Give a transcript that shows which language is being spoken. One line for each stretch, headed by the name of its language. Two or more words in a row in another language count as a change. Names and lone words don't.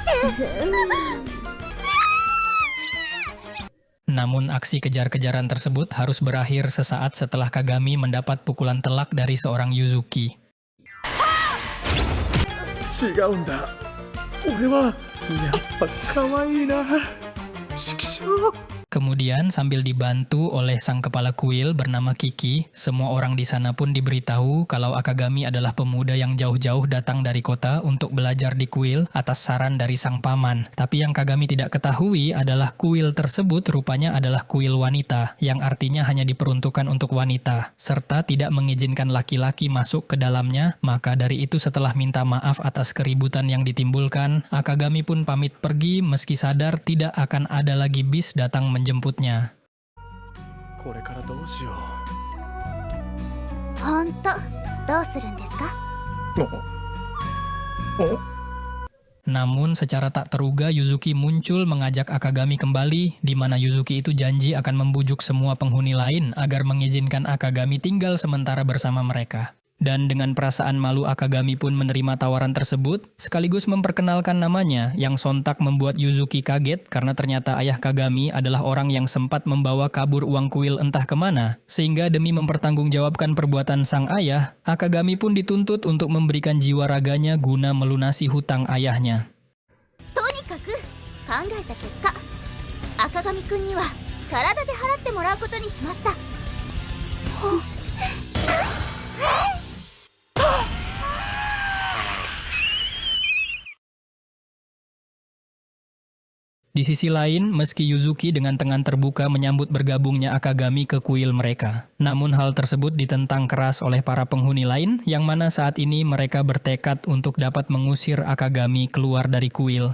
Indonesian: Namun aksi kejar-kejaran tersebut harus berakhir sesaat setelah Kagami mendapat pukulan telak dari seorang Yuzuki.
Japanese: 違うんだ。俺はやっぱ可愛いな。畜生。
Indonesian: Kemudian sambil dibantu oleh sang kepala kuil bernama Kiki, semua orang di sana pun diberitahu kalau Akagami adalah pemuda yang jauh-jauh datang dari kota untuk belajar di kuil atas saran dari sang paman. Tapi yang Kagami tidak ketahui adalah kuil tersebut rupanya adalah kuil wanita, yang artinya hanya diperuntukkan untuk wanita, serta tidak mengizinkan laki-laki masuk ke dalamnya. Maka dari itu setelah minta maaf atas keributan yang ditimbulkan, Akagami pun pamit pergi meski sadar tidak akan ada lagi bis datang menjemputnya.
Japanese: これからどうしよほんとどうするんですか？う。お
Indonesian: Namun secara tak teruga Yuzuki muncul mengajak Akagami kembali, di mana Yuzuki itu janji akan membujuk semua penghuni lain agar mengizinkan Akagami tinggal sementara bersama mereka. Dan dengan perasaan malu Akagami pun menerima tawaran tersebut, sekaligus memperkenalkan namanya yang sontak membuat Yuzuki kaget karena ternyata ayah Kagami adalah orang yang sempat membawa kabur uang kuil entah kemana, sehingga demi mempertanggungjawabkan perbuatan sang ayah, Akagami pun dituntut untuk memberikan jiwa raganya guna melunasi hutang ayahnya.
Japanese: とにかく考えた結果、赤髪くんには体で払ってもらうことにしました。
Indonesian: Di sisi lain, meski Yuzuki dengan tangan terbuka menyambut bergabungnya Akagami ke kuil mereka, namun hal tersebut ditentang keras oleh para penghuni lain, yang mana saat ini mereka bertekad untuk dapat mengusir Akagami keluar dari kuil.